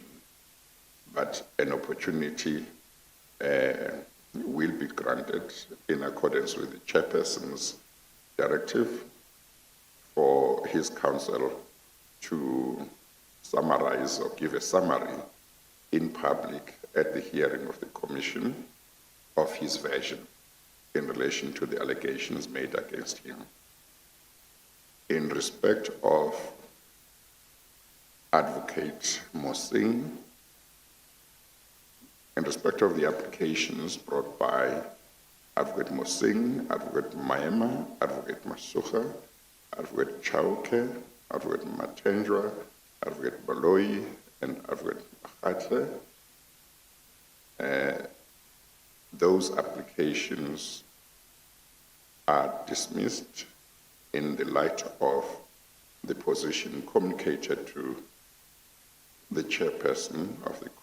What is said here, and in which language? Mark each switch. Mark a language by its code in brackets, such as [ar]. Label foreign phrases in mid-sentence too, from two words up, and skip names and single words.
[en] but an opportunity will be granted in accordance with the chairperson's directive for his counsel to summarize or give a summary in public at the hearing of the commission of his version in relation to the allegations made against him. In respect of Advocate Mosing, in respect of the applications brought by Advocate Mosing, Advocate Maema, Advocate Masuha, Advocate Chauke, Advocate Matenjwa, Advocate Baloi, and Advocate Mahatle, those applications are dismissed in the light of the position communicated to the chairperson of the